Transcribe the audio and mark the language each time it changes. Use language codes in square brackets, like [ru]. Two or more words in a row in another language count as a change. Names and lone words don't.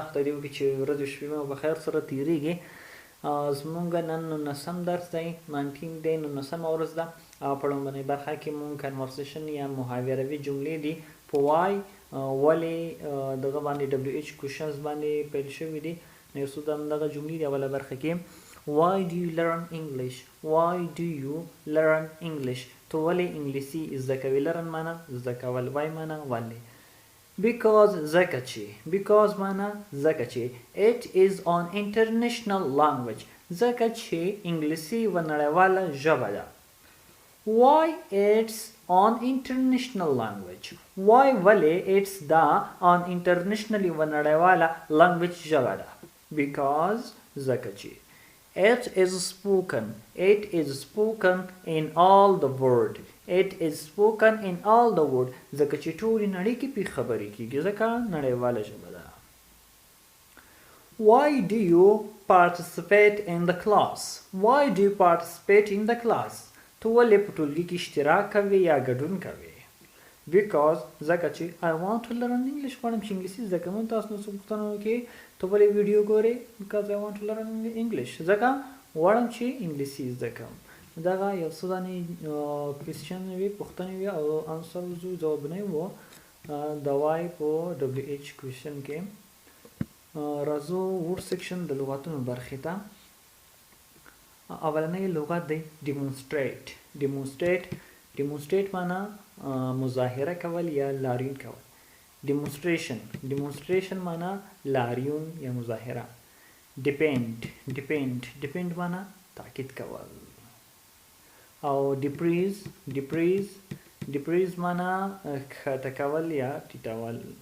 [ps] خدای دې وکړي چې ورځ او شپې مو په خیر سره تېرېږي. زمونږ نن 19 درس دی، 19 دی، 19مه ورځ ده. په لومړنۍ برخه کې مونږ کنورسیشن یا محاوروي جملې دي په وای ولې دغه باندې [en] WH questions [ps] باندې پیل شوي دي. نو یو څو دغه جملې دي. اوله برخه کې [en] Why do you learn English? Why do you learn English? [ps] تو ولې انګلیسي زده کوې؟ learn معنا زده کول، why معنا ولې. [en] Because [ps] ځکه چې، [en] because [ps] معنا ځکه چې [en] it is an international language، [ps] ځکه چې انګلیسي یوه نړیواله ژبه ده. [en] Why it's an international language؟ [ps] why ولې it's دا [en] an international [ps] یوه نړیواله language ژبه ده. [en] Because [ps] ځکه چې [en] It is spoken in all the world. It is spoken in all the world. [ps] ځکه چې ټولې نړۍ کې پې خبرې کېږي، ځکه نړیواله ژبه ده. [en] Why do you participate in the class? Why do you participate in the class? [ps] ته ولې په ټولګي کې اشتراک کوې یا ګډون کوې؟ [en] Because [ps] ځکه چې [en] I want to learn English، [ps] غواړم چې انګلیسي زده کړم. تاسو نو څه پوښتنه وکړئ ته ولې ویډیو ګورې؟ [en] Because I want to learn English، [ps] ځکه غواړم چې انګلیسي زده کړم. دغه یو څه دانې کوېسچن وي، پوښتنې وي او انسرز وو، ځوابونه وو د وای په [en] WH question [ps] کې. راځو [en] word section [ps] د لغاتونو برخې ته. اولنی لغت دی demonstrate. demonstrate معنا مظاهره کول یا لاریون کول. demonstration معنا لاریون یا مظاهره. depend معنا تاکید کول. او decrease معنا کښته کول یا ټیټول.